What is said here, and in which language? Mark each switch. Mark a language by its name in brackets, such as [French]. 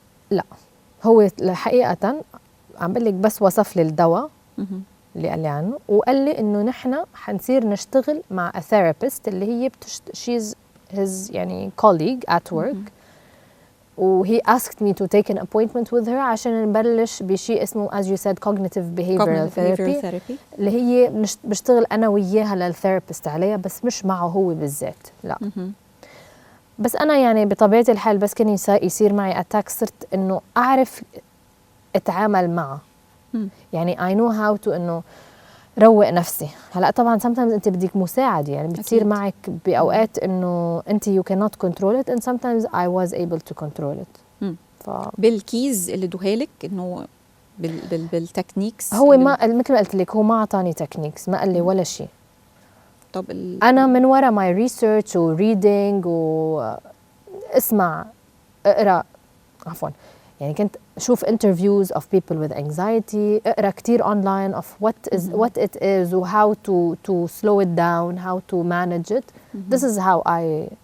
[Arabic] لا هو حقيقة عم بقلك بس وصف لي الدواء اللي قال لي عنه وقال لي إنه نحن حنصير نشتغل مع [English] a therapist [Arabic] اللي هي [English] she's his [Arabic] يعني [English] colleague at work [Arabic] وهي [English] asked me to take an appointment with her [Arabic] عشان نبلش بشيء اسمه [English] as you said [Arabic] cognitive behavioral therapy اللي هي بشتغل أنا وياها للثيرابيست عليها بس مش معه هو بالذات لا بس أنا يعني بطبيعة الحال بس كان يصير معي أتاك صرت إنه أعرف أتعامل معه يعني [English] I know how to [Arabic] إنه روق نفسي. هلا طبعا [English] sometimes [Arabic] انت بدك مساعد يعني بتصير أكيد. معك باوقات انه انت [English] you cannot control it and sometimes I was able to control it. [Arabic] بالكيز اللي ادوهالك انه بالتكنيكس هو ما مثل ما قلت لك هو ما اعطاني تكنيكس ما قال لي ولا شيء. طب انا من ورا ماي ريسيرش وريدنج واسمع اقرا عفوا يعني كنت شوف [English] interviews of people with anxiety [Arabic] اقرا كتير [English] online of what it is و how to slow it down how to manage it this is how I